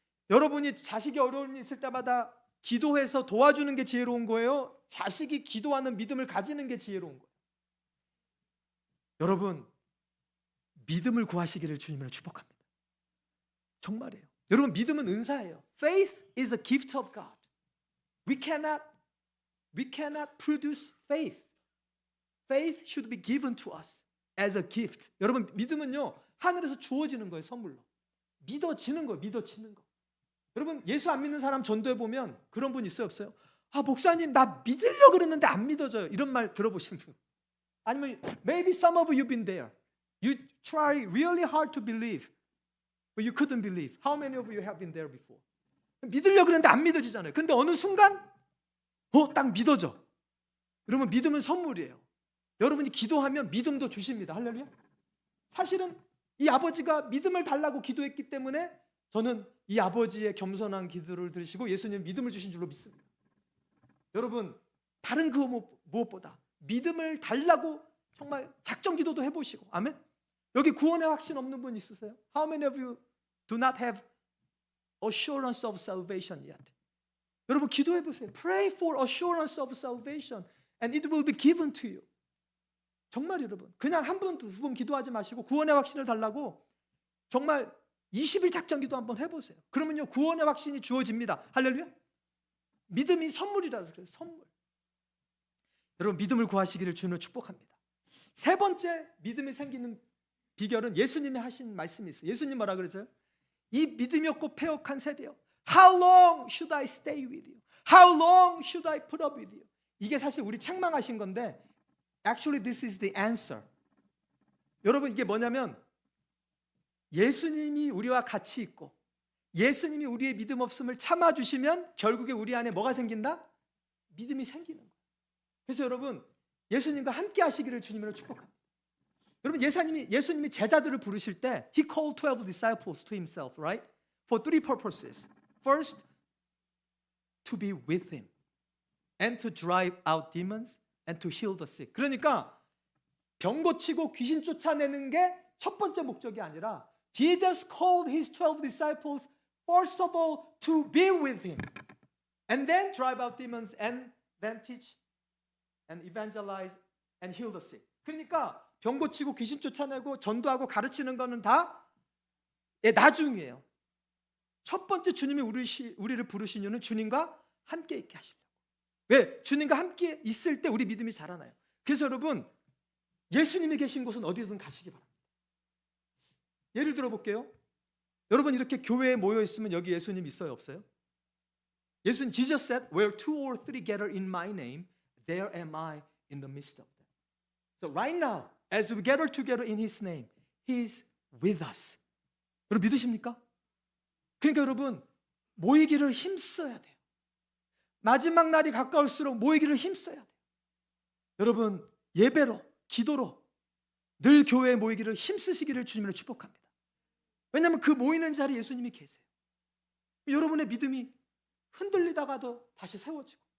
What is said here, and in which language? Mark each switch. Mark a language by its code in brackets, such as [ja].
[ko] 여러분이 자식이 어려운 일 있을 때마다 기도해서 도와주는 게 지혜로운 거예요? 자식이 기도하는 믿음을 가지는 게 지혜로운 거예요? 여러분, 믿음을 구하시기를 주님을 축복합니다. 정말이에요. 여러분, 믿음은 은사예요. [en] Faith is a gift of God. We cannot produce faith. Faith should be given to us as a gift. [ko] 여러분, 믿음은요, 하늘에서 주어지는 거예요, 선물로. 믿어지는 거예요, 믿어지는 거. 여러분, 예수 안 믿는 사람 전도해 보면 그런 분 있어요, 없어요? 아, 목사님, 나 믿으려고 그러는데 안 믿어져요. 이런 말 들어보신 분. [en] 아니면 maybe some of you been there. You try really hard to believe, but you couldn't believe. How many of you have been there before? [ko] 믿으려고 그러는데 안 믿어지잖아요. 근데 어느 순간 딱 믿어져. 여러분, 믿음은 선물이에요. 여러분이 기도하면 믿음도 주십니다. 할렐루야. 사실은 이 아버지가 믿음을 달라고 기도했기 때문에 저는 이 아버지의 겸손한 기도를 들으시고 예수님 믿음을 주신 줄로 믿습니다. 여러분, 다른 그 무엇보다 믿음을 달라고 정말 작정 기도도 해보시고. 아멘. 여기 구원의 확신 없는 분 있으세요? [en] How many of you do not have assurance of salvation yet? [ko] 여러분, 기도해 보세요. [en] Pray for assurance of salvation and it will be given to you. [ko] 정말 여러분, 그냥 한 번, 두 번 기도하지 마시고 구원의 확신을 달라고 정말 20일 작정 기도 한번 해보세요. 그러면요, 구원의 확신이 주어집니다. 할렐루야. 믿음이 선물이라서 그래요. 선물. 여러분, 믿음을 구하시기를 주님을 축복합니다. 세 번째 믿음이 생기는 비결은 예수님이 하신 말씀이 있어요. 예수님 뭐라 그러죠? 이 믿음이 없고 패역한 세대요, [en] How long should I stay with you? How long should I put up with you? [ko] 이게 사실 우리 책망하신 건데 [en] Actually this is the answer. [ko] 여러분, 이게 뭐냐면 예수님이 우리와 같이 있고 예수님이 우리의 믿음 없음을 참아주시면 결국에 우리 안에 뭐가 생긴다? 믿음이 생기는 거예요. 그래서 여러분, 예수님과 함께 하시기를 주님으로 축복합니다. 여러분, 예수님이 제자들을 부르실 때 [en] He called 12 disciples to Himself, right? For three purposes. First, to be with Him and to drive out demons and to heal the sick. [ko] 그러니까 병 고치고 귀신 쫓아내는 게 첫 번째 목적이 아니라 [en] Jesus called His 12 disciples first of all to be with Him and then drive out demons and then teach and evangelize and heal the sick. [ko] 그러니까 병 고치고 귀신 쫓아내고 전도하고 가르치는 거는 다 나중이에요. 첫 번째 주님이 우리를 부르신 이유는 주님과 함께 있게 하시려고. 왜? 주님과 함께 있을 때 우리 믿음이 자라나요. 그래서 여러분, 예수님이 계신 곳은 어디든 가시기 바랍니다. 예를 들어 볼게요. 여러분, 이렇게 교회에 모여 있으면 여기 예수님 있어요, 없어요? [en] 예수님, Jesus said, where two or three gather in my name, there am I in the midst of them. So right now, as we gather together in His name, He is with us. [ko] 여러분, 믿으십니까? 그러니까 여러분, 모이기를 힘써야 돼요. 마지막 날이 가까울수록 모이기를 힘써야 돼요. 여러분, 예배로, 기도로 늘 교회에 모이기를 힘쓰시기를 주님으로 축복합니다. 왜냐하면 그 모이는 자리에 예수님이 계세요. 여러분의 믿음이 흔들리다가도 다시 세워지고